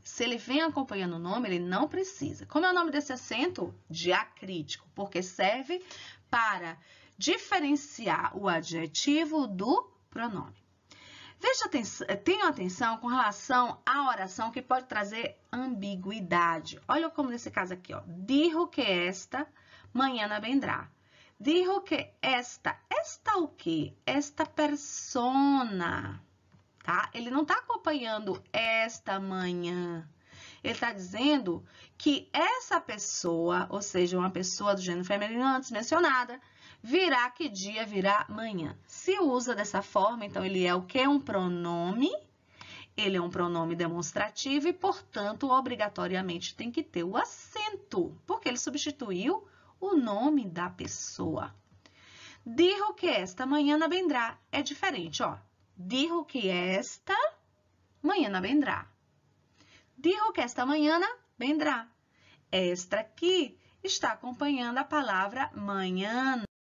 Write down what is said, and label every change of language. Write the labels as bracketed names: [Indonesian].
[Portuguese] Se ele vem acompanhando o nome, ele não precisa. Como é o nome desse acento? Diacrítico, porque serve para diferenciar o adjetivo do pronome. Tenham atenção com relação à oração que pode trazer ambiguidade. Olha como nesse caso aqui, ó. [Spanish] Dijo que esta mañana vendrá. Dijo que esta [Portuguese] o quê? [Spanish] Esta persona, [Portuguese] tá? Ele não está acompanhando esta manhã. Ele está dizendo que essa pessoa, ou seja, uma pessoa do gênero feminino antes mencionada, virá que dia? Virá amanhã. Se usa dessa forma, então ele é o quê? Um pronome Ele é um pronome demonstrativo e, portanto, obrigatoriamente tem que ter o acento, porque ele substituiu o nome da pessoa. [Spanish] Dijo que esta mañana vendrá. [Portuguese] É diferente, ó. [Spanish] Dijo que esta mañana vendrá. Dijo que esta mañana vendrá. [Portuguese] Esta aqui está acompanhando a palavra manhã.